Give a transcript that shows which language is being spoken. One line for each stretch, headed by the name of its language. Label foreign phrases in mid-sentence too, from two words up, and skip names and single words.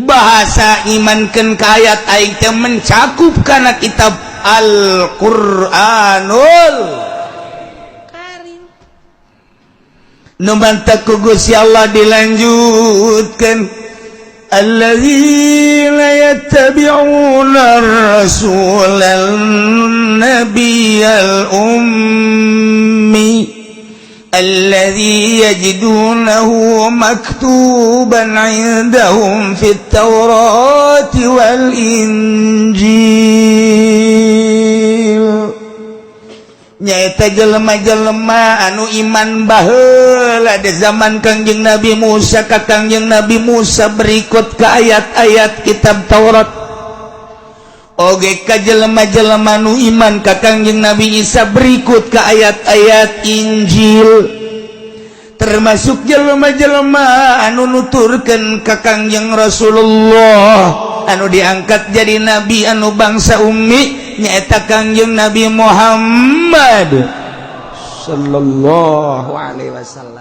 Sundanese: bahasa imankeun ka ayat aing teh mencakup kana kitab Al-Qur'anul Karim. Nu mantap ku Gusti Allah dilanjutkeun
Arabic: الذين يتبعون الرسول النبي الأمي الذي يجدونه مكتوبا عندهم في التوراة
Sundanese: والإنجيل nyaeta jelema-jelema anu iman baheula di zaman Kangjeng Nabi Musa ka Kangjeng Nabi Musa berikut ka ayat-ayat kitab Taurat oge ka jelema-jelema nu iman ka Kangjeng Nabi Isa berikut ka ayat-ayat Injil termasuk jelema-jelema anu nuturkeun ka Kangjeng Rasulullah anu diangkat jadi nabi anu bangsa ummi nyaeta Kangjeng Nabi Muhammad
Arabic: صلى الله عليه وسلم.